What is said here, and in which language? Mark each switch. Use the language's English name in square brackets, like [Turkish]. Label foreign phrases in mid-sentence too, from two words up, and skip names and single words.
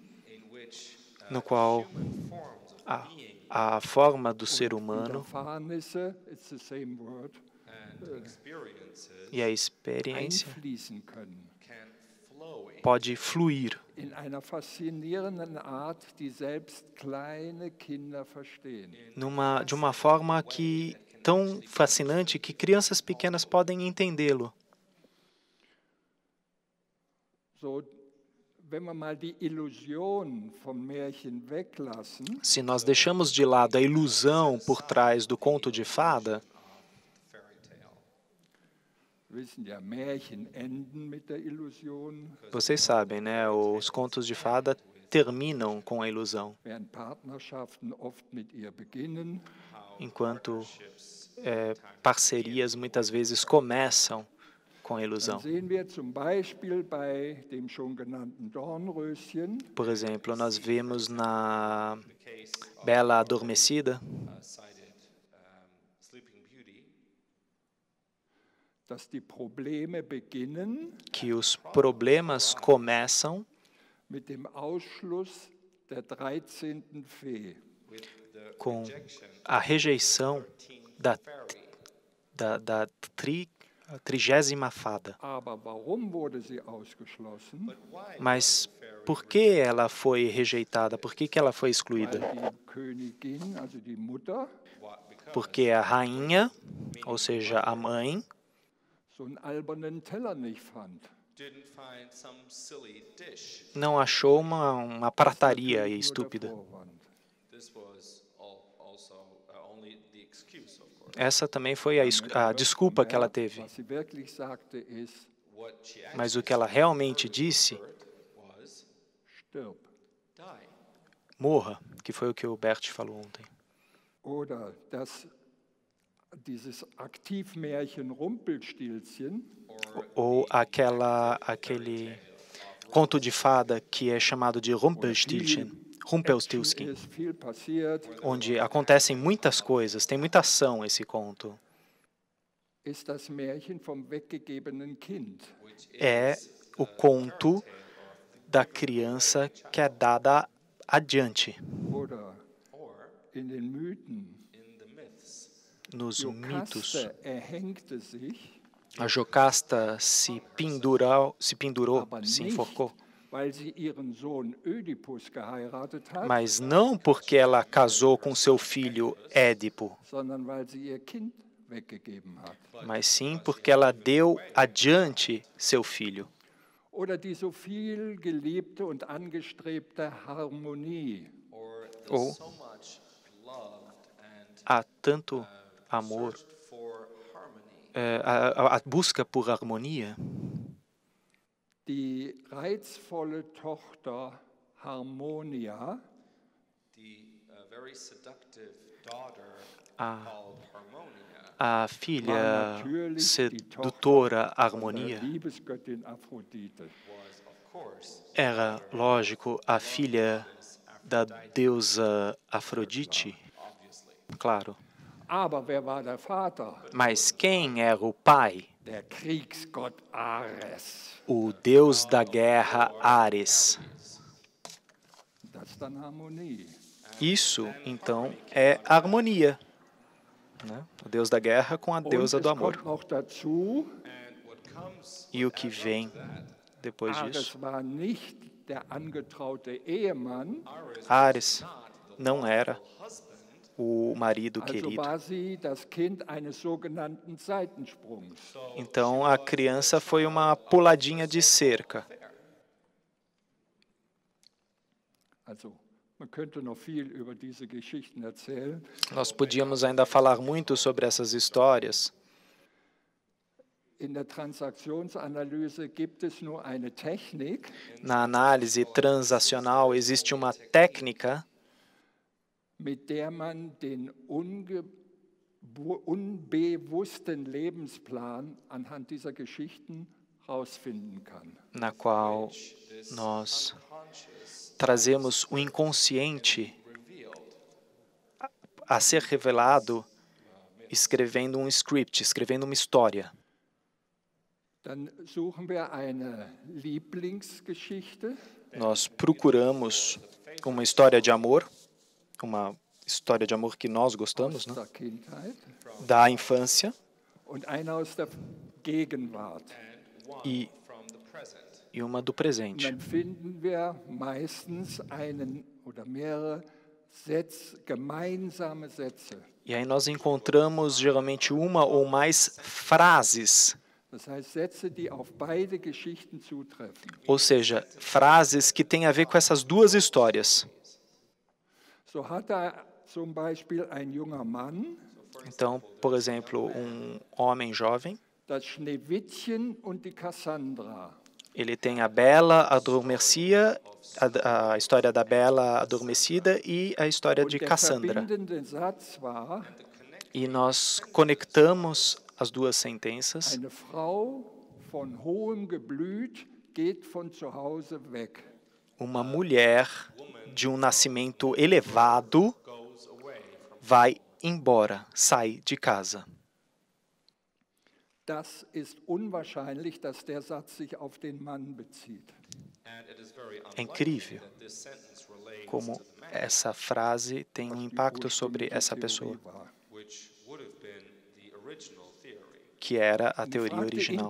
[Portuguese] no qual a forma do ser humano [German] Erfahrnisse, [English] it's the same word, [Portuguese] e a experiência [German] einfließen können. [Portuguese] pode fluir [German] in einer faszinierenden Art, die selbst kleine Kinder verstehen. [Portuguese] de uma forma tão fascinante que crianças pequenas podem entendê-lo. [German] So, wenn wir mal die Illusion vom Märchen weglassen, [Portuguese] Se nós deixamos de lado a ilusão por trás do conto de fada, [German] wissen ja, Märchen enden mit der Illusion, [Portuguese] vocês sabem, né? Os contos de fada terminam com a ilusão, [German] während Partnerschaften oft mit ihr beginnen. [Portuguese] enquanto parcerias muitas vezes começam com a [German] Dann [Portuguese] ilusão. [German] sehen wir zum Beispiel bei dem schon genannten Dornröschen, [Portuguese] Por exemplo, nós vemos na Bela Adormecida [English] cited Sleeping Beauty, [German] dass die Probleme beginnen [Portuguese] que os problemas começam [German] mit dem Ausschluss der 13. Fee. [Portuguese] com a rejeição da 30ª fada. [German] Aber warum wurde sie ausgeschlossen? [Portuguese] Mas por que ela foi rejeitada? Por que ela foi [German] Weil [Portuguese] excluída? [German] die Königin, also die Mutter, [Portuguese] Porque a rainha, ou seja, a mãe, [German] so einen albernen Teller nicht fand. [English] didn't find some silly dish. [Portuguese] não achou uma prataria [German] Nur der [Portuguese] estúpida. [German] Vorwand. [English] This was also only the excuse, of course. [Portuguese] Essa também foi a desculpa que ela teve. [German] Was sie wirklich sagte ist, [English] What she [Portuguese] Mas o que ela realmente disse, [English] heard was [German] stirb. [English] die. [Portuguese] morra, que foi o que o Bert falou ontem. [German] Oder dieses Aktivmärchen Rumpelstilzchen, [Portuguese] Ou aquele conto de fada que é chamado de Rumpelstiltskin, Rumpelstiltskin, [German] ist viel passiert, [Portuguese] onde acontecem muitas coisas, tem muita ação esse conto. [German] ist das Märchen vom weggegebenen Kind. [Portuguese] É o conto da criança que é dada adiante. [German] Oder in den Mythen. [English] In the myths, [Portuguese] Nos mitos, [German] Jocaste erhängte sich, [Portuguese] a Jocasta se pendurou, se enforcou, [German] weil sie ihren Sohn Ödipus geheiratet hat, [Portuguese] mas não porque ela casou com seu filho Édipo, [German] sondern weil sie ihr Kind weggegeben hat. [Portuguese] mas sim porque ela deu adiante seu filho. [German] Oder die so viel geliebte und angestrebte Harmonie. [English] or the [Portuguese] Ou [English] so much loved and [Portuguese] há tanto amor, [English] searched for harmony. [Portuguese] a busca por harmonia. [German] Die reizvolle Tochter Harmonia [English] The very seductive daughter Ah. called Harmonia [Portuguese] A filha [German] war natürlich die [Portuguese] sedutora [German] Tochter der [Portuguese] Harmonia [German] Liebesgöttin Aphrodite. [English] was, of course, [Portuguese] era, lógico, a filha da deusa Afrodite, [English] obviously. [Portuguese] claro. [German] Aber wer war der Vater? [Portuguese] Mas quem era o pai? [German] Der Kriegsgott Ares. [Portuguese] O deus da guerra Ares. [German] Das ist dann Harmonie. [Portuguese] Isso, então, é harmonia. Né? O deus da guerra com a [German] Und [Portuguese] deusa [German] es [Portuguese] do amor. [German] kommt noch dazu, [English] And what comes [Portuguese] E o que vem depois [German] Ares [Portuguese] disso? [German] war nicht der angetraute Ehemann, [Portuguese] Ares não era o marido [German] also [Portuguese] querido. [German] war sie das Kind eines sogenannten Seitensprungs. [Portuguese] Então a criança foi uma puladinha de cerca. [German] Also man könnte noch viel über diese Geschichten erzählen. [Portuguese] Nós podíamos ainda falar muito sobre essas histórias. [German] In der Transaktionsanalyse gibt es nur eine Technik, [Portuguese] Na análise transacional existe uma técnica [German] mit der man den unbewussten Lebensplan anhand dieser Geschichten herausfinden kann. [Portuguese] na qual nós trazemos o inconsciente a ser revelado escrevendo um script, escrevendo uma história. [German] Dann suchen wir eine Lieblingsgeschichte, [Portuguese] Nós procuramos uma história de amor, uma história de amor que nós gostamos, né? [German] der Kindheit [Portuguese] Da infância, [German] und eine aus der Gegenwart. [Portuguese] e, [English] from the present. [Portuguese] e uma do presente. [German] Dann finden wir meistens einen oder mehrere gemeinsame Sätze. [Portuguese] E aí nós encontramos geralmente uma ou mais frases, [German] Das heißt Sätze, die auf beide Geschichten zutreffen. [Portuguese] ou seja, frases que têm a ver com essas duas histórias. [German] So hat zum Beispiel ein junger Mann [Portuguese] Então, por exemplo, um homem jovem, [German] das Schneewittchen und die Cassandra. [Portuguese] ele tem a Bela Adormecida, a história da Bela Adormecida e a história de [German] Und der [Portuguese] Cassandra. [German] verbindende Satz war: [Portuguese] E nós conectamos as duas sentenças. [German] Eine Frau von hohem Geblüt geht von zu Hause weg. [Portuguese] Uma mulher de um nascimento elevado vai embora, sai de casa. [German] Das ist unwahrscheinlich, dass der Satz sich auf den Mann bezieht. [Portuguese] É incrível como essa frase tem um impacto sobre essa pessoa, que era a teoria original.